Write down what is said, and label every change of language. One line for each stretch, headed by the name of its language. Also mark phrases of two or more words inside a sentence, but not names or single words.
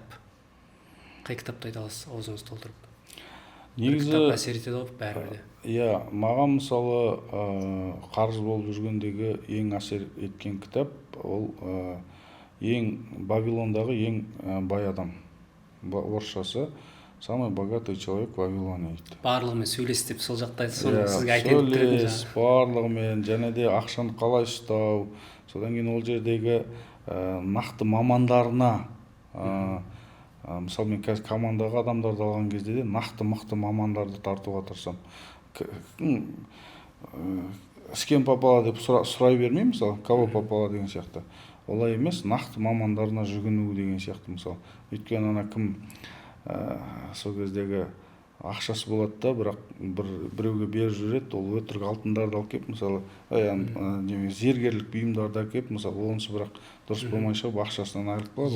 Kazakh: Қай кітапты айта аласыз, аузыңызды толтырып? Негізі кітап әсер етеді ғой бәрібір. Иә, маған мысалы қарыз болып жүргендегі ең әсер еткен кітап ол ең Вавилондағы ең бай адам. Орысшасы
Russian: «Самый богатый человек в Вавилоне»
Kazakh: дейді. Барлығымен сөйлес деп сол жақта соны сізге айтып тұрдым. Сөйлес, барлығымен, және де ақшаны қалай ұстау, содан кейін ол жердегі нақты мамандарына, мысалы мен қазір командаға адамдарды алған кезде де нақты мықты мамандарды тартуға тырысамын.
Russian: С кем попало
Kazakh: деп сұрай бермеймін, мысалы,
Russian: кого попало
Kazakh: деген сияқты. Олай емес, нақты мамандарына жүгіну деген сияқты мысалы. Өйткені ана кім сол кездегі ақшасы болады да, бірақ біреуге беріп жүреді, ол өтірік алтындарды алып келіп, мысалы, зергерлік бұйымдарды алып келіп, мысалы, онысы бірақ дұрыс болмай шығып, ақшасынан айырылып қалады.